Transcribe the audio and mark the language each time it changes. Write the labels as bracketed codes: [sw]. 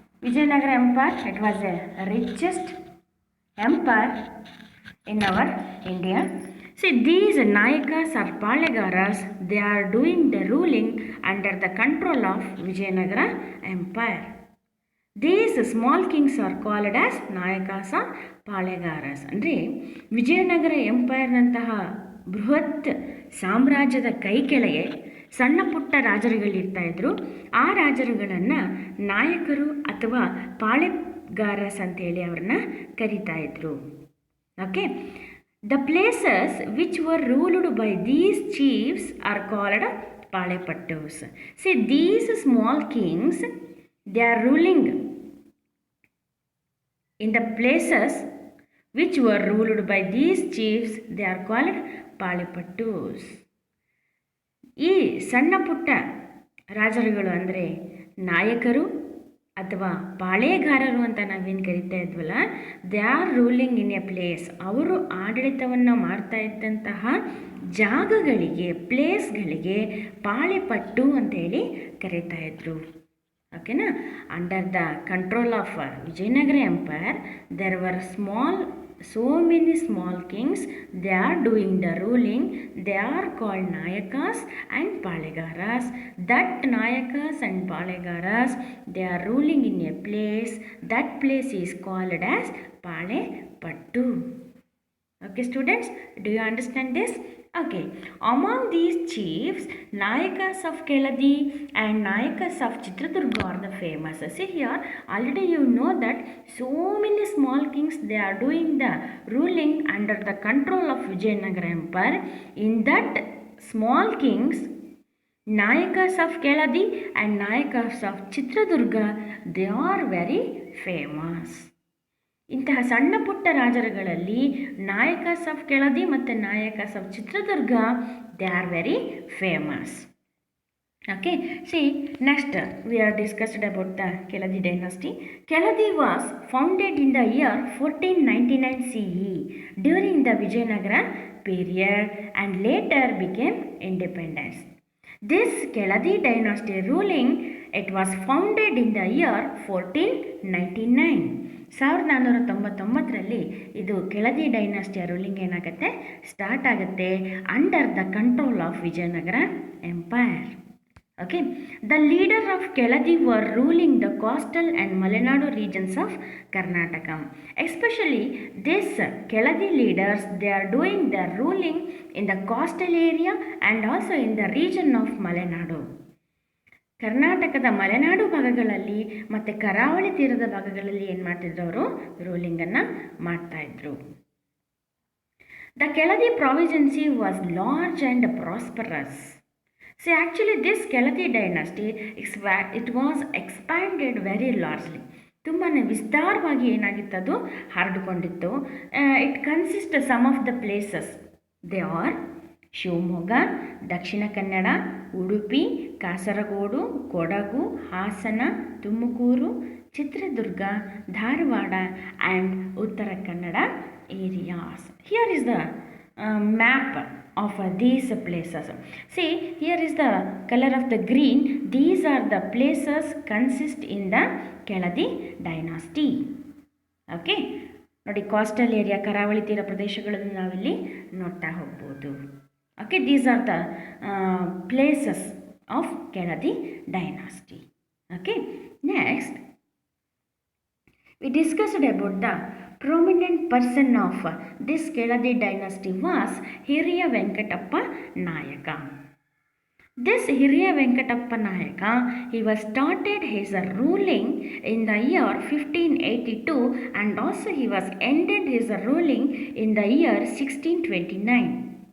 [en] Vijayanagara Empire, it was the richest empire in our India. See, these Nayakas or Palegaras, they are doing the ruling under the control of Vijayanagara Empire. These small kings are called as Nayakas or Palegaras. [kn] ಅಂದರೆ ವಿಜಯನಗರ ಎಂಪೈರ್ನಂತಹ ಬೃಹತ್ ಸಾಮ್ರಾಜ್ಯದ ಕೈ ಕೆಳಗೆ ಸಣ್ಣ ಪುಟ್ಟ ರಾಜರುಗಳಿರ್ತಾ ಇದ್ರು. ಆ ರಾಜರುಗಳನ್ನು ನಾಯಕರು ಅಥವಾ ಪಾಳೆಗಾರಸ್ ಅಂತೇಳಿ ಅವ್ರನ್ನ ಕರೀತಾ ಇದ್ರು. [en] Okay. The places which were ruled by these chiefs are called Palepattus. See, these small kings, they are ruling in the places which were ruled by these chiefs, they are called Palepattus. [kn] ಈ ಸಣ್ಣ ಪುಟ್ಟ ರಾಜರುಗಳು ಅಂದರೆ ನಾಯಕರು ಅಥವಾ ಪಾಳೆಗಾರರು ಅಂತ ನಾವೇನು ಕರಿತಾ ಇದ್ವಲ್ಲ, [en] They are ruling in a place. [kn] ಅವರು ಆಡಳಿತವನ್ನು ಮಾಡ್ತಾ ಇದ್ದಂತಹ ಜಾಗಗಳಿಗೆ, ಪ್ಲೇಸ್ಗಳಿಗೆ ಪಾಳೆಪಟ್ಟು ಅಂತೇಳಿ ಕರೀತಾ ಇದ್ರು. ಓಕೆನಾ. [en] Under the control of Vijayanagara empire, there were so many small kings. They are doing the ruling. They are called Nayakas and Palegaras. That Nayakas and Palegaras, they are ruling in a place. That place is called as Palepattu. Okay, students, do you understand this? Okay. Among these chiefs, Nayakas of Keladi and Nayakas of Chitradurga are the famous. See here, already you know that so many small kings, they are doing the ruling under the control of Vijayanagara Empire. In that small kings, Nayakas of Keladi and Nayakas of Chitradurga, they are very famous. [kn] ಇಂತಹ ಸಣ್ಣ ಪುಟ್ಟ ರಾಜರುಗಳಲ್ಲಿ [en] Nayakas of Keladi ಮತ್ತು Nayakas of Chitradurga, they are very famous. Okay. See, next we are discussed about the Keladi dynasty. Keladi was founded in the year 1499 CE during the Vijayanagara period and later became independence. This Keladi dynasty ruling, it was founded in the year 1499. [kn] 1499ರಲ್ಲಿ ಇದು Keladi ಡೈನಾಸ್ಟಿಯ ruling ಏನಾಗುತ್ತೆ, start ಆಗುತ್ತೆ [en] Under the control of Vijayanagara empire. Okay. The leader of Keladi were ruling the coastal and Malenadu regions of Karnataka. Especially this Keladi leaders, they are doing their ruling in the coastal area and also in the region of Malenadu. [kn] ಕರ್ನಾಟಕದ ಮಲೆನಾಡು ಭಾಗಗಳಲ್ಲಿ ಮತ್ತು ಕರಾವಳಿ ತೀರದ ಭಾಗಗಳಲ್ಲಿ ಏನು ಮಾಡ್ತಿದ್ರು, ಅವರು ರೂಲಿಂಗನ್ನು ಮಾಡ್ತಾಯಿದ್ರು. [en] The Keladi province was large and prosperous. See, actually this Keladi dynasty, it was expanded very largely. [kn] ತುಂಬಾ ವಿಸ್ತಾರವಾಗಿ ಏನಾಗಿತ್ತದು, ಹರಡಿಕೊಂಡಿತ್ತು. [en] It consist some of the places. They are Shivamogga, Dakshina Kannada, Udupi, Kasaragod, Kodagu, Hassan, Tumakuru, Chitradurga, Dharwad and Uttara Kannada areas. Here is the map of these places. See, here is the color of the green. These are the places consist in the Keladi dynasty. [kn] Okay, ನೋಡಿ coastal area, ಕರಾವಳಿ ತೀರ ಪ್ರದೇಶಗಳನ್ನು ನಾವಿಲ್ಲಿ ನೋಡ್ತಾ ಹೋಗ್ಬೋದು. [en] Okay, these are the places of Keladi dynasty. Okay, next we discussed about the prominent person of this Keladi dynasty was Hiriya Venkatappa Nayaka. This Hiriya Venkatappa Nayaka, he was started his ruling in the year 1582 and also he was ended his ruling in the year 1629.